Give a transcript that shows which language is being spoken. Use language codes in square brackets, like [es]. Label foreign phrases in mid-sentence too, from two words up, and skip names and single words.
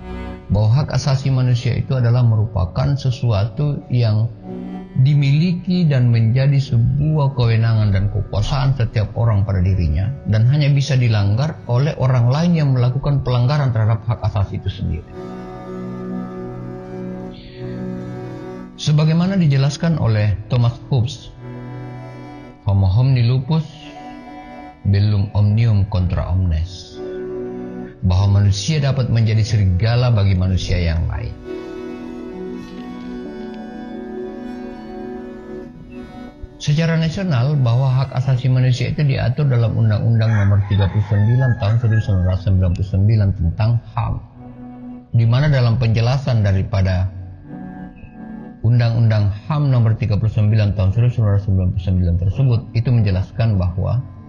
[id] Bahwa hak asasi manusia itu adalah merupakan sesuatu yang dimiliki dan menjadi sebuah kewenangan dan kekuasaan setiap orang pada dirinya, dan hanya bisa dilanggar oleh orang lain yang melakukan pelanggaran terhadap hak asasi sendiri. Sebagaimana dijelaskan oleh [la] Thomas Hobbes, homo homini lupus bellum omnium contra omnes, [id] bahwa manusia dapat menjadi serigala bagi manusia yang lain. Secara nasional, bahwa hak asasi manusia itu diatur dalam Undang-Undang Nomor 39 Tahun 1999 tentang HAM, di mana dalam penjelasan daripada Undang-Undang HAM Nomor 39 Tahun 1999 tersebut itu menjelaskan bahwa